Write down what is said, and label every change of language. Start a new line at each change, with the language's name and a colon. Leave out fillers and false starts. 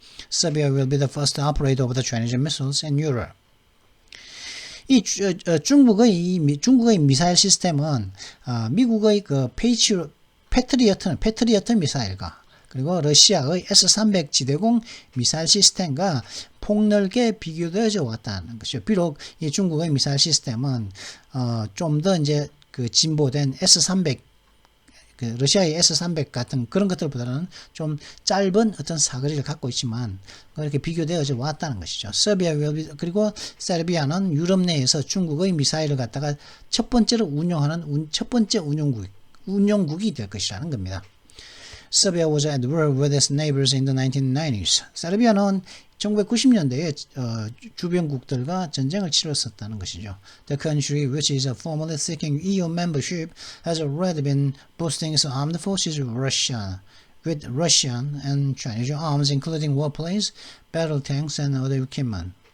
English: Serbia will be the first to operate over the Chinese missiles in Europe.
Korean: 중국의 미사일 시스템은 미국의 그 패트리어트 미사일과 그리고 러시아의 S-300 지대공 미사일 시스템과 폭넓게 비교되어져 왔다는 것이죠. 비록 이 중국의 미사일 시스템은 좀 더 이제 그 진보된 S-300 그 러시아의 S-300 같은 그런 것들보다는 좀 짧은 어떤 사거리를 갖고 있지만 그렇게 비교되어져 왔다는 것이죠. 그리고 세르비아는 유럽 내에서 중국의 미사일을 갖다가 첫 번째로 운용하는 첫 번째 운용국이 될 것이라는 겁니다.
English: Serbia was at war with its neighbors in the 1990s.
Korean: 세르비아는 1990년대에 주변국들과 전쟁을 치렀었다는 것이죠.
English: The country, which is formally seeking EU membership, has already been boosting its armed forces with Russian and Chinese arms, including warplanes, battle tanks, and other equipment.